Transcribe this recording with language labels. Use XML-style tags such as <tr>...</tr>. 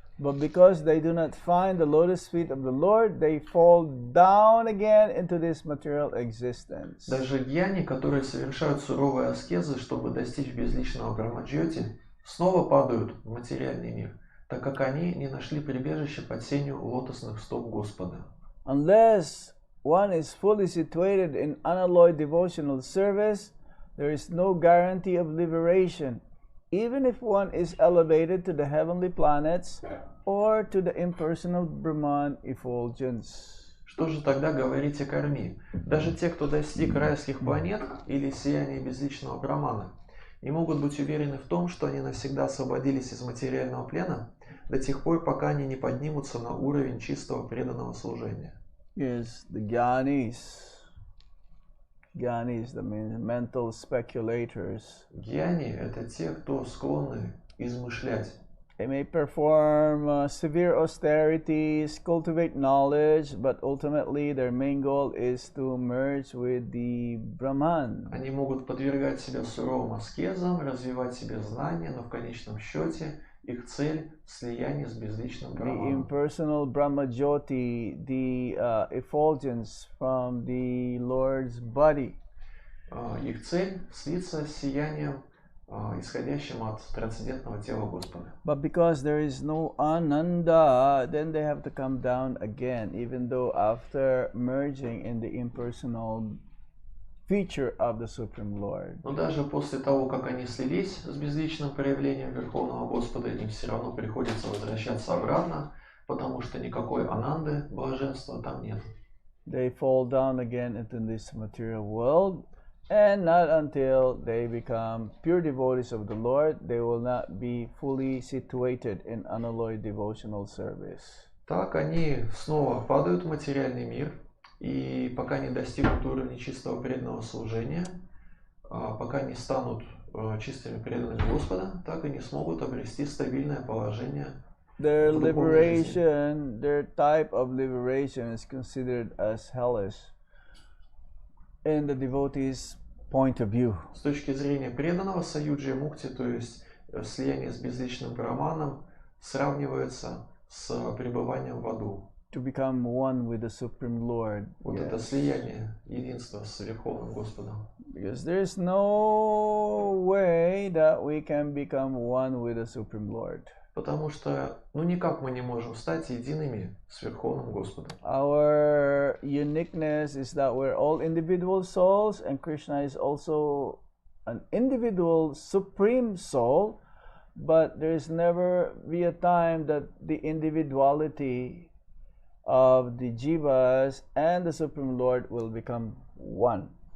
<en>But because they do not find the lotus feet of the Lord, they fall down again into this material existence.</en> <ru>Даже гьяни, которые совершают суровые аскезы, чтобы достичь безличного Брахмаджьоти, снова падают в материальный мир, так как они не нашли прибежище под сенью лотосных стоп Господа.</ru> <en>Unless one is fully situated in unalloyed devotional service, there is no guarantee of liberation, even if one is elevated to the heavenly planets or to the impersonal Brahman effulgence.</en> <ru>Что же тогда говорить о карме? Даже те, кто достиг райских планет или сияния безличного Брамана, не могут быть уверены в том, что они навсегда освободились из материального плена до тех пор, пока они не поднимутся на уровень чистого преданного служения.</ru> <en>Yes, the Jnanis, the mental speculators.</en> <ru>Гьяни – это те, кто склонны измышлять.</ru> <en>They may perform severe austerities, cultivate knowledge, but ultimately their main goal is to merge with the Brahman.</en> <ru>Они могут подвергать себя суровым аскезам, развивать себе знания, но в конечном счете их цель – слияние с безличным</ru> <en>The</en> <ru>Браманом.</ru> <en>impersonal Brahma Jyoti, the effulgence from the Lord's body.</en> <ru>их цель слиться с сиянием, исходящим от трансцендентного тела Господа.</ru> <en>But because there is no ananda, then they have to come down again, even though after merging in the impersonal feature of the Supreme Lord.</en> <ru>Но даже после того, как они слились с безличным проявлением Верховного Господа, им все равно приходится возвращаться обратно, потому что никакой ананды, блаженства там нет.</ru> <en>They fall down again into this material world, and not until they become pure devotees of the Lord, they will not be fully situated in unalloyed devotional service.</en> <ru>Так они снова падают в материальный мир, и пока не достигнут уровня чистого преданного служения, пока не станут чистыми преданными Господа, так и не смогут обрести стабильное положение.</ru> <en>Their liberation, their type of liberation is considered as hellish in the devotee's point of view.</en> <ru>С точки зрения преданного, саюджи мукти, то есть слияние с безличным браманом, сравнивается с пребыванием в аду.</ru> <en>To become one with the Supreme Lord.</en> <ru>Вот это слияние, единство с Верховным Господом.</ru> <en>Because there is no way that we can become one with the Supreme Lord.</en> <ru>Потому что, никак мы не можем стать едиными с Верховным Господом.</ru> <en>Our uniqueness is that we're all individual souls, and Krishna is also an individual supreme soul, but there's never be a time that the individuality of the jivas and the Supreme Lord will become one.</en>